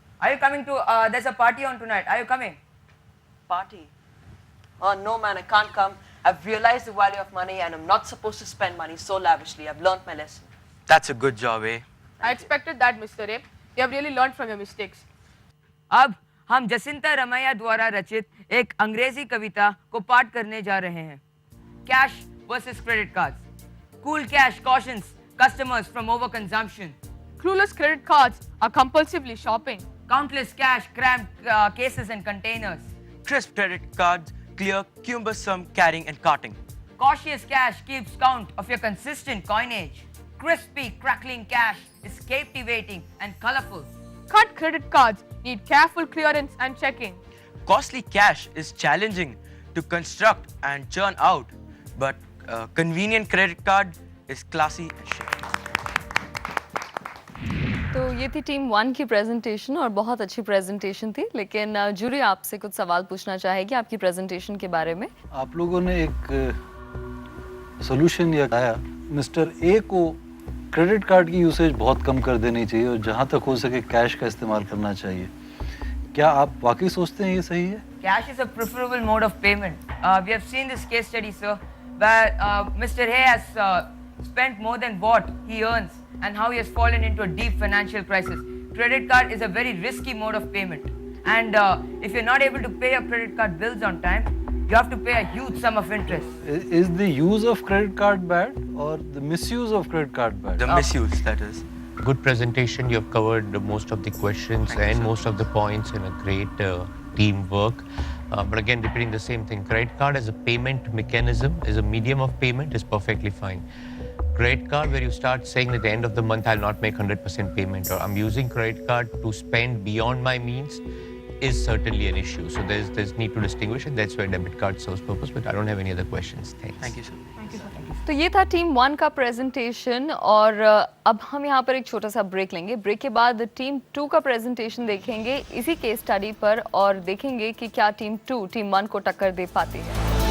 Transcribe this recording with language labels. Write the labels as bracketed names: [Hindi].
[English] Are you coming to, there's a party on tonight. Are you coming? Party? Oh, no, man, I can't come. I've realized the value of money and I'm not supposed to spend money so lavishly. I've learned my lesson. That's a good job, eh? I expected that, Mr. A. You have really learned from your mistakes. [Hindi] अब हम जसिंता रमैया द्वारा रचित एक अंग्रेजी कविता को पाठ करने जा रहे हैं. [English] Cash versus credit cards. Cool cash cautions customers from overconsumption. Clueless credit cards are compulsively shopping. Countless cash crammed cases and containers. Crisp credit cards clear cumbersome carrying and carting. Cautious cash keeps count of your consistent coinage. Crispy, crackling cash is captivating and colorful. Cut credit cards need careful clearance and checking. Costly cash is challenging to construct and churn out, but convenient credit card is classy and chic. [Hindi] तो ये थी team 1 की presentation और बहुत अच्छी presentation थी, लेकिन jury आपसे कुछ सवाल पूछना चाहेगी आपकी प्रेजेंटेशन के बारे में. आप लोगों ने एक सॉल्यूशन ये आया, मिस्टर ए को क्रेडिट कार्ड की यूसेज बहुत कम कर देनी चाहिए और जहाँ तक हो सके कैश का इस्तेमाल करना चाहिए. क्या आप वाकई सोचते हैं ये सही है? [English] Cash is a preferable mode of payment. We have seen this case study, sir, where Mr. Hay has spent more than what he earns and how he has fallen into a deep financial crisis. Credit card is a very risky mode of payment. And if you're not able to pay your credit card bills on time, you have to pay a huge sum of interest. Is the use of credit card bad or the misuse of credit card bad? The misuse, that is. Good presentation. You have covered most of the questions and most of the points in a great teamwork. But again, repeating the same thing, credit card as a payment mechanism, as a medium of payment is perfectly fine. Credit card where you start saying at the end of the month I'll not make 100% payment or I'm using credit card to spend beyond my means is certainly an issue. So there's need to distinguish and that's where debit card serves purpose. But I don't have any other questions. Thanks. Thank you, sir. [Hindi] तो ये था team 1 का presentation और अब हम यहाँ पर एक छोटा सा ब्रेक लेंगे. ब्रेक के बाद टीम 2 का प्रेजेंटेशन देखेंगे इसी केस स्टडी पर और देखेंगे कि क्या टीम 2 टीम 1 को टक्कर दे पाती है.